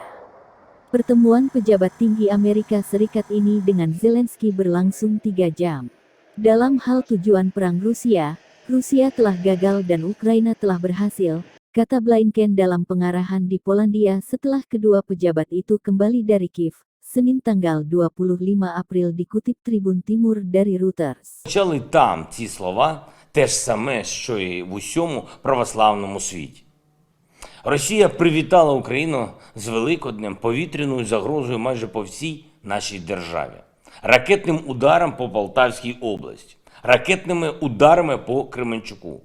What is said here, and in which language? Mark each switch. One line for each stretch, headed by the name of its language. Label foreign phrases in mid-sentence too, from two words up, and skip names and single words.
Indonesian: Pertemuan pejabat tinggi Amerika Serikat ini dengan Zelensky berlangsung 3 jam. Dalam hal tujuan perang Rusia, Rusia telah gagal dan Ukraina telah berhasil, kata Blinken dalam pengarahan di Polandia setelah kedua pejabat itu kembali dari Kiev, Senin tanggal 25 April, dikutip Tribun Timur dari Reuters.
Ukrainian: Почали там ці слова те ж саме, що і в усьому православному світі. Росія привітала Україну з Великоднем, повітряною загрозою майже по всій нашій державі. Ракетним ударом по Полтавській області, ракетними ударами по Кременчуку.